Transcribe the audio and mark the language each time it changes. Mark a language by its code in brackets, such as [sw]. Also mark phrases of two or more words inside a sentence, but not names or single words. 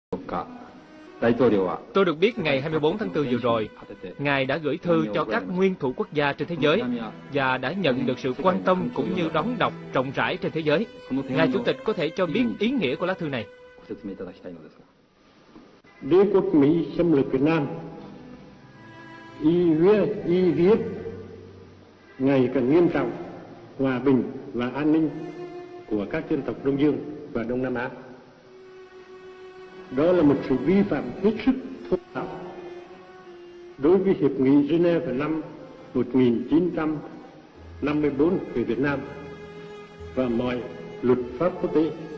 [ja] 日、大統領は [vi] Tôi được biết ngày 24 tháng 4 vừa rồi, Ngài đã gửi thư cho các nguyên thủ quốc gia trên thế giới và đã nhận được sự quan tâm cũng như đón đọc rộng rãi trên thế giới. Ngài Chủ tịch có thể cho biết ý nghĩa của lá thư này. [ja] ご説明いただきたいのですが。 [vi] Đế quốc Mỹ xâm lược Việt Nam, ý viết ngày càng nghiêm trọng hòa bình và an ninh của các dân tộc Đông Dương và Đông Nam Á. Đó là một sự vi phạm hết sức thô bạo đối với Hiệp nghị Geneva năm 1954 về Việt Nam và mọi luật pháp quốc tế.